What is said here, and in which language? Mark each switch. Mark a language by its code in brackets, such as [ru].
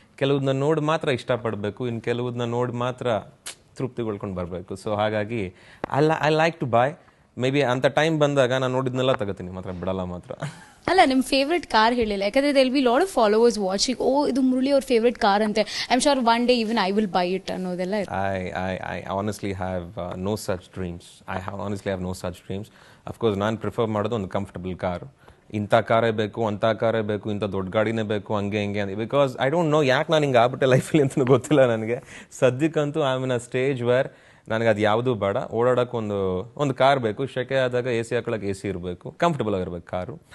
[kn] ಕೆಲವುದನ್ನ ನೋಡಿ ಮಾತ್ರ ಇಷ್ಟಪಡಬೇಕು, ಇನ್ನು ಕೆಲವುದನ್ನ ನೋಡಿ ಮಾತ್ರ ತೃಪ್ತಿಗೊಳ್ಕೊಂಡು ಬರಬೇಕು. ಸೊ ಹಾಗಾಗಿ [en] I like to buy. Maybe [kn] ಅಂಥ ಟೈಮ್ ಬಂದಾಗ ನಾನು ನೋಡಿದ್ನೆಲ್ಲ ತಗೋತೀನಿ, ಮಾತ್ರ ಬಿಡಲ್ಲ ಮಾತ್ರ. ಅಲ್ಲ, ನಿಮ್ಮ ಫೇವ್ರೆಟ್ ಕಾರ್ ಹೇಳಿಲ್ಲ, ಯಾಕಂದರೆ [en] they'll be lot of followers watching, [kn] ಓ ಇದು ಮುರಳಿ ಅವ್ರ ಫೇವ್ರೆಟ್ ಕಾರ್ ಅಂತೆ, [en] I am sure one day even I will buy it [kn] ಅನ್ನೋದೆಲ್ಲ. [en] I honestly have no such dreams. I honestly have no such dreams. [kn] Of course ನಾನು prefer ಮಾಡೋದು ಒಂದು comfortable car. ಇಂಥ ಕಾರೇ ಬೇಕು, ಅಂಥ ಕಾರೇ ಬೇಕು, ಇಂಥ ದೊಡ್ಡ ಗಾಡಿನೇ ಬೇಕು, ಹಂಗೆ ಅಂತ. ಬಿಕಾಸ್ ಐ ಡೋಂಟ್ ನೋ ಯಾಕೆ ನಾನು ಹಿಂಗೆ ಆಗ್ಬಿಟ್ಟೆ ಲೈಫಲ್ಲಿ ಅಂತಲೂ ಗೊತ್ತಿಲ್ಲ ನನಗೆ. ಸದ್ಯಕ್ಕಂತೂ [en] I am in a stage where [kn] ನನಗೆ ಅದು ಯಾವುದೂ ಬೇಡ. ಓಡಾಡೋಕೆ ಒಂದು ಕಾರ್ ಬೇಕು, ಶೆಕೆ ಆದಾಗ ಎ ಸಿ ಹಾಕೊಳ್ಳೋಕೆ AC ಇರಬೇಕು, ಕಂಫರ್ಟಬಲ್ ಆಗಿರ್ಬೇಕು ಕಾರು.